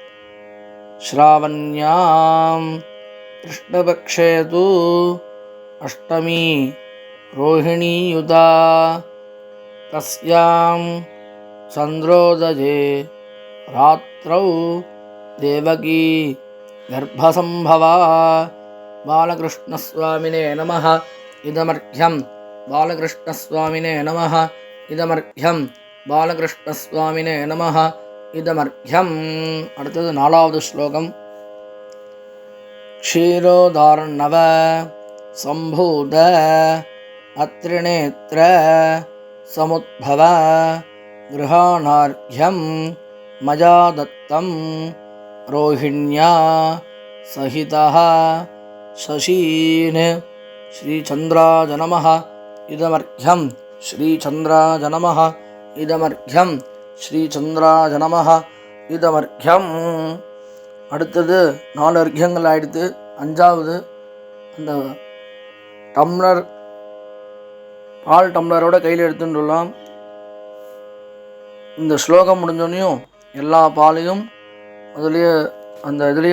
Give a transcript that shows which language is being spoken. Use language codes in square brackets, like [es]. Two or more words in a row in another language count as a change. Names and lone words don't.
[sa] श्रावण्यां कृष्णपक्षे तु अष्टमी रोहिणीयुता तस्यां चन्द्रोदये रात्रौ देवकी गर्भसम्भवा बालकृष्णस्वामिने नमः इदमर्घ्यं बालकृष्णस्वामिने नमः इदमर्घ्यं बालकृष्णस्वामिने नमः इदमर्घ्यं. [ta] அடுத்தது 4வது ஸ்லோகம். [sa] क्षीरोदार्णव सम्भूत अत्रिनेत्र समुद्भव गृहाणार्घ्यं मया दत्तं रोहिण्या सहितः शशीन् श्रीचन्द्राय नमः इदमर्घ्यं श्रीचन्द्राय नमः इदमर्घ्यं श्रीचन्द्राय नमः இதமர்க்கியம். [ta] அடுத்தது 4 அர்க்கியங்கள் ஆயிடுத்து. 5வது அந்த டம்ளர் பால் டம்ளரோட கையில் எடுத்துட்டுலாம். இந்த ஸ்லோகம் முடிஞ்சோன்னையும் எல்லா பாலையும் அதுலேயே அந்த இதுலேயே